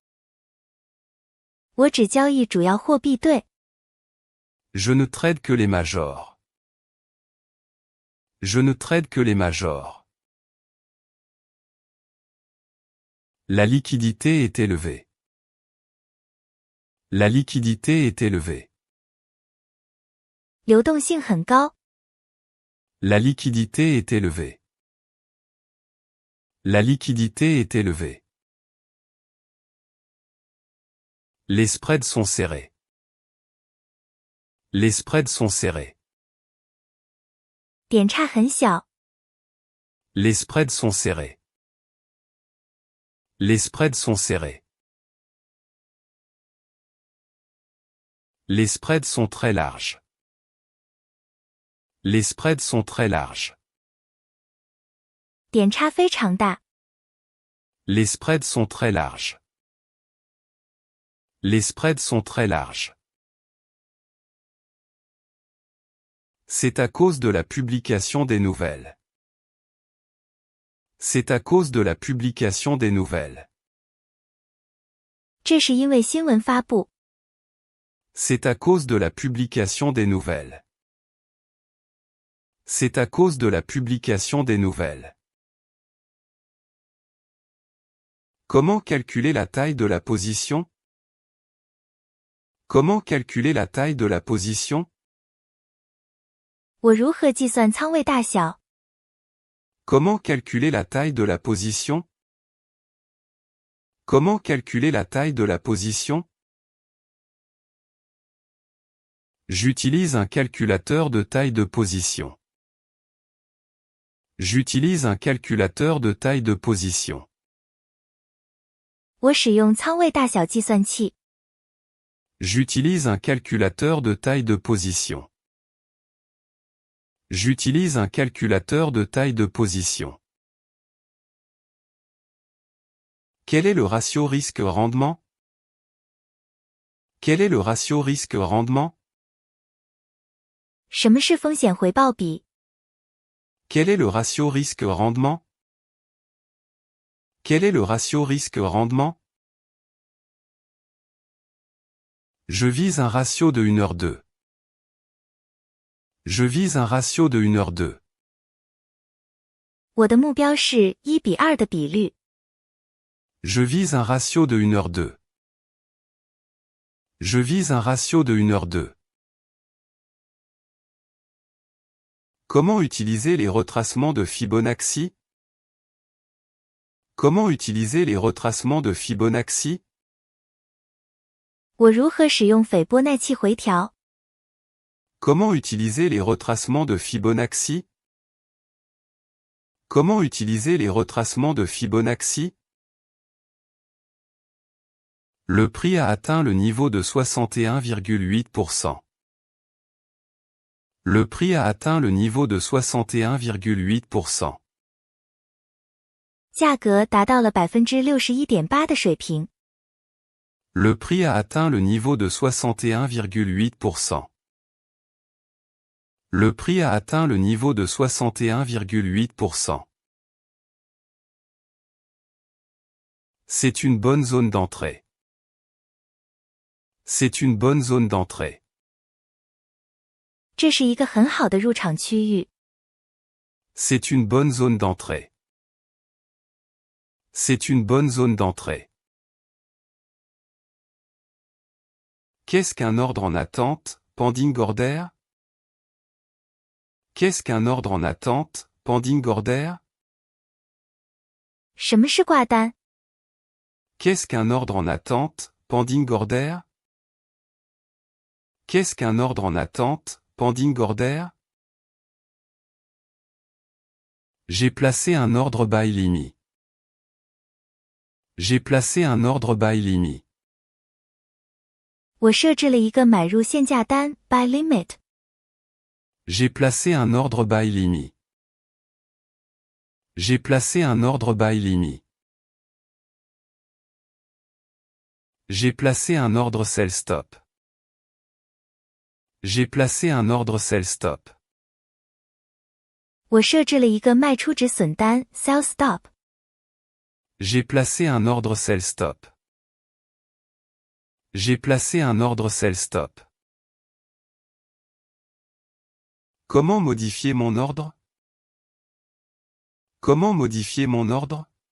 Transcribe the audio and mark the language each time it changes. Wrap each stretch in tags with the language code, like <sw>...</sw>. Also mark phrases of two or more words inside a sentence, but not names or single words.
<zh>我只交易主要货币对。</zh> <fr>Je ne trade que les majors. Je ne trade que les majors. La liquidité est élevée. La liquidité est élevée.</fr> <zh>流动性很高。</zh> <fr>La liquidité est élevée. La liquidité est élevée. Les spreads sont serrés. Les spreads sont serrés.</fr> <zh>点差很小。</zh> <fr>Les spreads sont serrés. Les spreads sont serrés. Les spreads sont très larges. Les spreads sont très larges.</fr> <zh>点差非常大。</zh> <fr>Les spreads sont très larges. Les spreads sont très larges. C'est à cause de la publication des nouvelles. C'est à cause de la publication des nouvelles.</fr> <zh>这是因为新闻发布。</zh> <fr>C'est à cause de la publication des nouvelles. C'est à cause de la publication des nouvelles. Comment calculer la taille de la position? Comment calculer la taille de la position?</fr> <zh>我如何计算仓位大小？</zh> <fr>Comment calculer la taille de la position? Comment calculer la taille de la position? J'utilise un calculateur de taille de position. J'utilise un calculateur de taille de position.</fr> <zh>我使用仓位大小计算器。</zh> <fr>J'utilise un calculateur de taille de position. J'utilise un calculateur de taille de position. Quel est le ratio risque-rendement? Quel est le ratio risque-rendement?</fr> <zh>什么是风险回报比？</zh> <fr>Quel est le ratio risque-rendement? Quel est le ratio risque-rendement? Je vise un ratio de 1h2. Je vise un ratio de 1h2.</fr> <zh>我的目标是1:2的比率。</zh> <fr>Je vise un ratio de 1h2. Je vise un ratio de 1h2. Comment utiliser les retracements de Fibonacci? Comment utiliser les retracements de Fibonacci?</fr> <zh>我如何使用斐波那契回调？</zh> <fr>Comment utiliser les retracements de Fibonacci? Comment utiliser les retracements de Fibonacci? Le prix a atteint le niveau de 61,8%. Le prix a atteint le niveau de 61,8%.</fr> <zh>价格达到了61.8%的水平。</zh> <fr>Le prix a atteint le niveau de 61,8%. Le prix a atteint le niveau de 61,8%. C'est une bonne zone d'entrée. C'est une bonne zone d'entrée.</fr> <zh>这是一个很好的入场区域。</zh> <fr>C'est une bonne zone d'entrée. C'est une bonne zone d'entrée. Qu'est-ce qu'un ordre en attente,</fr> <en>pending order?</en> <fr>Qu'est-ce qu'un ordre en attente,</fr> <en>pending order?</en> <zh>什么是挂单？</zh> <fr>Qu'est-ce qu'un ordre en attente,</fr> <en>pending order?</en> <fr>Qu'est-ce qu'un ordre en attente,</fr> <en>pending order?</en> <fr>J'ai placé un ordre</fr> <en>buy limit.</en> <fr>J'ai placé un ordre</fr> <en>buy limit.</en> <zh>我设置了一个买入限价单</zh> <en>buy limit。</en> <fr>J'ai placé un ordre</fr> <en>by Limi.</en> <fr>J'ai placé un ordre</fr> <en>by Limi.</en> <fr>J'ai placé un ordre</fr> <en>cell stop.</en> <fr>J'ai placé un ordre</fr> <en>cell stop.</en> <zh>我设置了一个卖出止损单</zh> <en>sell stop.</en> <fr>J'ai placé un ordre</fr> <en>cell stop.</en> <fr>J'ai placé un ordre</fr> <en>cell stop.</en> <fr>Comment modifier mon ordre? Comment modifier mon ordre?</fr>